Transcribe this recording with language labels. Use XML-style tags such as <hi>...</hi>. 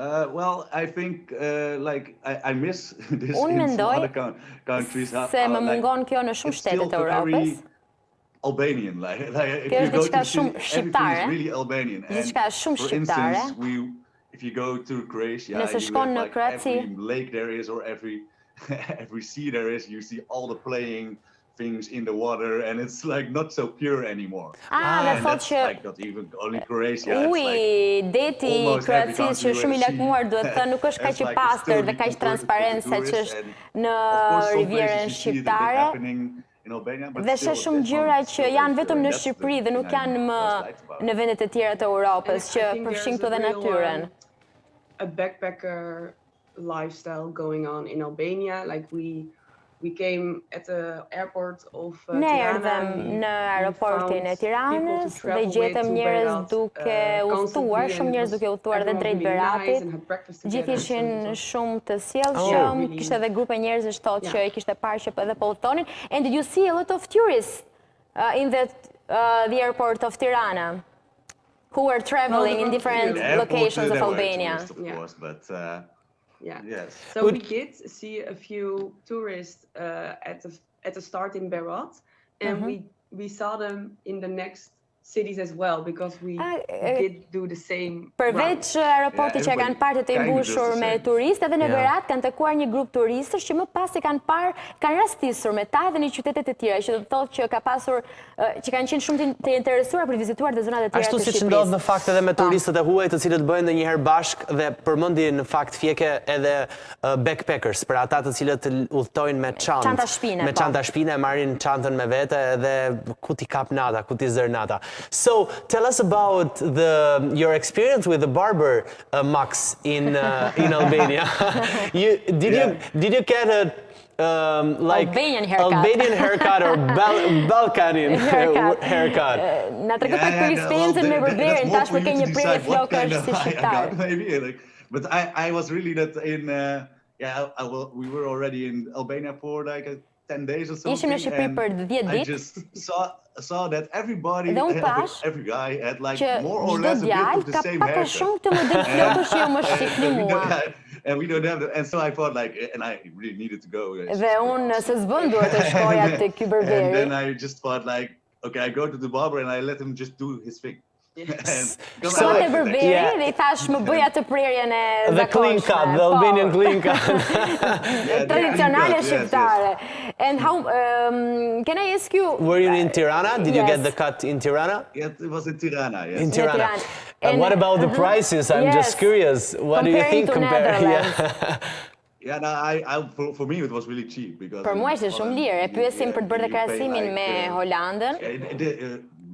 <en>Well, I think like I miss this in some other countries.</en> <sq>Se më mungon kjo në shumë shtetet e Europës.</sq> <en>Albanian, like</en> <sq>kjo është diçka shumë shqiptare.</sq> <en>Really Albanian.</en> <sq>Diçka shumë shqiptare.</sq> <en>For instance, if you go to Croatia,</en> <sq>nëse shkon në Kroaci,</sq> <en>every lake there is or every sea there is, you see all the playing things in the water, and it's like not so pure anymore.</en> <sq>Dhe thot që</sq> <en>like not even only Croatia.</en> <sq>Uji, deti i Kroacisë që shumë i lakmuar, duhet të thënë nuk është kaq i pastër dhe kaq transparent sa që është në rivierën shqiptare. Dhe sheh shumë gjëra që janë vetëm në Shqipëri dhe nuk janë më në vendet e tjera të Europës që përfshin këto dhe natyrën.</sq> <en>A backpacker lifestyle going on in Albania, like we came at the airport of</en> <sq>Ne</sq> <en>Tirana.</en> <sq>erdhëm në aeroportin e Tiranës dhe gjetëm njerëz duke udhëtuar, shumë njerëz duke udhëtuar dhe drejt Beratit. Gjithë ishin shumë të sjellshëm, kishte edhe grupe njerëzish thotë që i kishte parë që edhe po udhëtonin.</sq> <en>And did you see a lot of tourists in the airport of Tirana who were traveling in different locations of Albania? Yeah. Yes. So we did see a few tourists at the start in Berat, and we saw them in the next cities as well, because we did do the same.</en> <sq>Përveç aeroportit që kanë parë të mbushur me turistë, edhe në Berat kanë takuar një grup turistësh që më pas i kanë parë, kanë rastisur me ta edhe në qytetet e tjera, që do të thotë që ka pasur që kanë qenë shumë të interesuar për vizituar dhe zonat e tjera të Shqipërisë. Ashtu siç ndodh në fakt edhe me turistët e huaj, të cilët bëhen ndonjëherë bashkë dhe përmendin në fakt fjeke edhe backpackers, për ata të cilët udhtojnë me çantë. Me çanta shpine, marrin çantën me vete edhe ku ti kap nata, ku ti zër nata.</sq> <en>So tell us about your experience with the barber, Max, in Albania. Did you get a Albanian haircut or Balkanian haircut?</en> <sq>Na tregoj pak për eksperiencën me barberin, tash për ke një prerje flokësh si shqiptar.</sq> <en>But I was really not in we were already in Albania for like 10 days or something.</en> <sq>Ishim në Shqipëri për 10 ditë.</sq> <en>I just saw that everybody, every guy had like more or less a bit of the same haircut.</en> <sq>Shumë të model flokësh që më shqipni mua.</sq> <en>And we don't have and so I thought like, and I really needed to go.</en> <sq>Dhe unë se s'bën duhet të shkoja te ky berberi.</sq> <en>And then I just thought like, okay, I go to the barber and I let him just do his thing.</en> <sq>So te berberi dhe I thash më bëj atë prerjen e zakonshme.</sq> <en>The clean cut, the Albanian clean cut.</en> <sq>Tradicionale shqiptare.</sq> <en>And how can I ask you? Were you in Tirana? Did you get the cut in Tirana? Yeah, it was in Tirana. Yes. In Tirana. And what about the prices? I'm just curious. What do you think compared? Yeah, no, for me it was really cheap because.</en> <sq>Për mua ishte shumë lirë. E pyesim për të bërë krahasimin me Holandën.</sq>